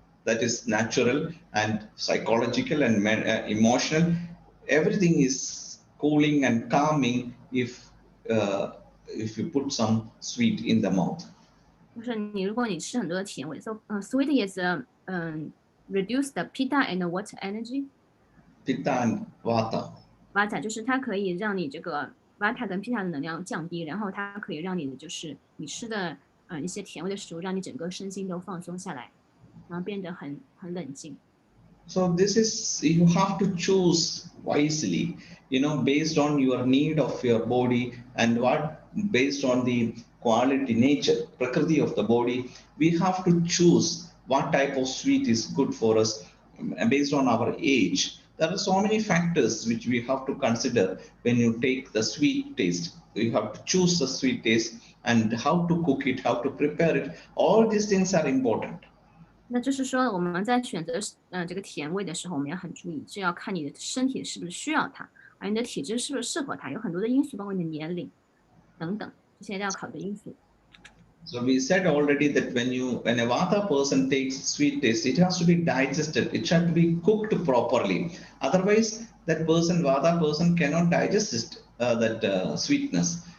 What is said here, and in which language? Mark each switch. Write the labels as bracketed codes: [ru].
[en] That is natural and psychological and emotional. Everything is cooling and calming if you put some sweet in the mouth. [zh] 就是如果你吃很多的甜味， [en] so sweet is reduce the pitta and what energy Pitta and vata. [zh] vata，就是它可以让你这个 vata 跟 pitta 的能量降低，然后它可以让你的就是你吃的一些甜味的食物，让你整个身心都放松下来，然后变得很冷静。 [en] So this is, you have to choose wisely, based on your need of your body and based on the quality, nature, prakriti of the body. We have to choose what type of sweet is good for us based on our age. There are so many factors which we have to consider when you take the sweet taste. You have to choose the sweet taste and how to cook it, how to prepare it. All these things are important. [zh] 那就是说，我们在选择这个甜味的时候，我们要很注意，是要看你的身体是不是需要它，而你的体质是不是适合它，有很多的因素，包括你的年龄等等这些要考虑的因素。 [en] So we said already that when a vata person takes sweet taste, it has to be digested. It should be cooked properly. Otherwise, that vata person, cannot digest that sweetness.